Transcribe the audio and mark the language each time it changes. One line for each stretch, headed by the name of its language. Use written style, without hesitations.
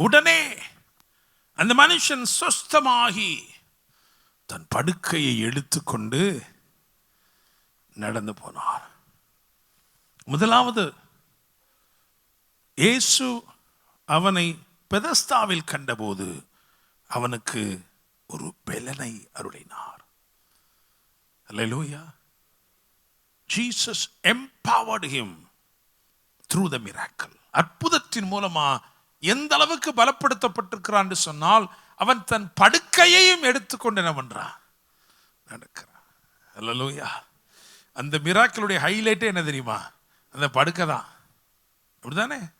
Tamil: உடனே அந்த மனுஷன் சொஸ்தமாகி தன் படுக்கையை எடுத்துக்கொண்டு நடந்து போனார். முதலாவது, இயேசு அவனை பெதஸ்தாவில் கண்டபோது அவனுக்கு ஒரு பெலனை அருளினார். அல்லேலூயா.
English: Jesus empowered him through the miracle.
Tamil: அற்புதத்தின் மூலமா எந்த அளவுக்கு பலப்படுத்தப்பட்டிருக்கிறான் என்று சொன்னால், அவன் தன் படுக்கையையும் எடுத்துக்கொண்டு என்ன பண்றான்? நடக்கிறான். அல்லேலூயா. அந்த மிராக்கிளுடைய ஹைலைட்டே என்ன தெரியுமா? அந்த படுக்கை தான். அப்படிதானே?